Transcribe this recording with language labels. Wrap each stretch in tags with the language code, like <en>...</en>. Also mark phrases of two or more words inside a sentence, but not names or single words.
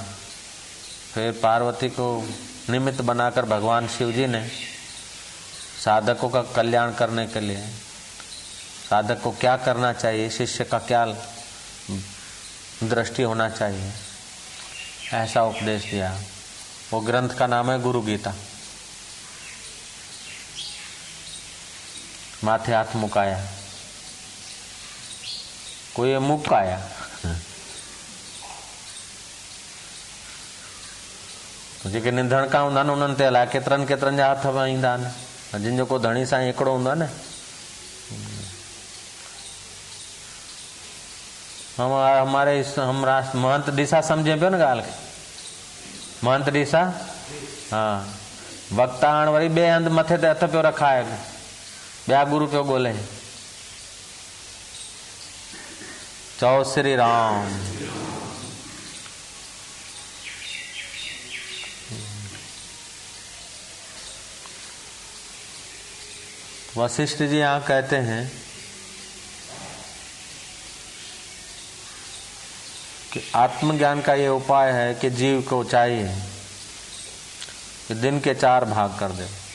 <hi>फिर पार्वती को निमित्त बनाकर भगवान शिव जी ने साधकों का कल्याण करने के लिए साधक को क्या करना चाहिए, शिष्य का क्या दृष्टि होना चाहिए, ऐसा उपदेश दिया। वो ग्रंथ का नाम है गुरु गीता।</hi> <sd>माथे हाथ मुकाया, कोई मुकाया, जेके निंधण का हूंदा न उन्हनि ते अलाए केतिरनि केतिरनि जा हथ ईंदा आहिनि। जिन जो को धणी साईं हिकिड़ो हूंदो आहे न, हम महंत ॾिसा सम्झे पियो न ॻाल्हि खे, महंत ॾिसा, हा वक्ता हाणे वरी ॿिए हंधि मथे ते हथ पियो रखाए, ॿिया गुरु पियो ॻोल्हे। चओ श्री राम।</sd> <hi>वशिष्ठ जी यहाँ कहते हैं कि आत्मज्ञान का ये उपाय है कि जीव को चाहिए कि दिन के 4 भाग कर दे।</hi>